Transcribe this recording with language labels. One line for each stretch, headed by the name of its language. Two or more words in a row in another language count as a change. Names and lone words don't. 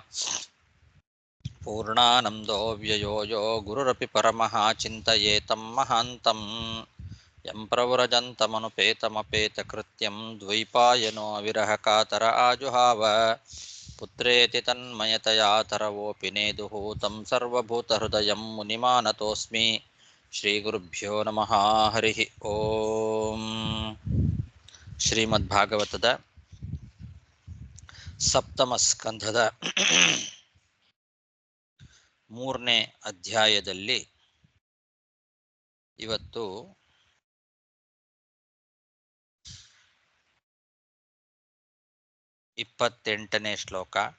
Sanskrit: पूर्णानन्दो व्ययो यो गुरुरपि परमः चिन्तयेतं महान्तं यं प्रव्रजन्तमनुपेतमपेतकृत्यं द्वैपायनो विरहकातर आजुहाव पुत्रेति तन्मयतया तरवोऽपि नेदुः तं सर्वभूतहृदयं मुनिमानतोऽस्मि ಶ್ರೀಗುರುಭ್ಯೋ ನಮಃ ಹರಿ ಓಂ.
Kannada: ಶ್ರೀಮದ್ಭಾಗವತದ ಸಪ್ತಮ ಸ್ಕಂಧದ 3ನೇ ಅಧ್ಯಾಯದಲ್ಲಿ ಇವತ್ತು 28ನೇ ಶ್ಲೋಕ.